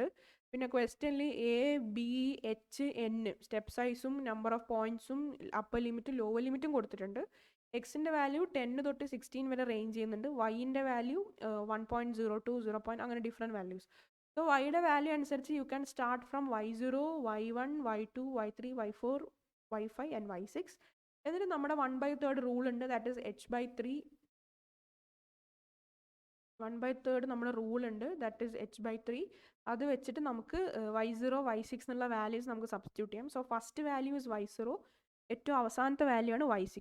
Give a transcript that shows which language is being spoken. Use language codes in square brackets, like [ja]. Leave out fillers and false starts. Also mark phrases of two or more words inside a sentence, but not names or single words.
[ml] പിന്നെ ക്വസ്റ്റ്യനിൽ എ ബി എച്ച് എൻ [en] step size number of points upper limit lower limit [ml] കൊടുത്തിട്ടുണ്ട്. എക്സിൻ്റെ വാല്യൂ 10 തൊട്ട് 16 വരെ റേഞ്ച് ചെയ്യുന്നുണ്ട്. വൈൻ്റെ വാല്യൂ 1.02 0. അങ്ങനെ [en] different values. സോ [ml] വൈയുടെ വാല്യൂ അനുസരിച്ച് [en] you can start from y0, y1, y2, y3, y4, y5 and y6. [ml] എന്നിട്ട് നമ്മുടെ 1/3 റൂൾ ഉണ്ട്, [en] that is [ml] h/3. 1/3 നമ്മുടെ റൂൾ ഉണ്ട്, [en] that is [ml] h/3. അത് വെച്ചിട്ട് നമുക്ക് y0, y6 എന്നുള്ള വാല്യൂസ് നമുക്ക് സബ്സ്റ്റിറ്റ്യൂട്ട് ചെയ്യാം. [en] so first value is [ml] y0, ഏറ്റവും അവസാനത്തെ വാല്യൂ ആണ് y6.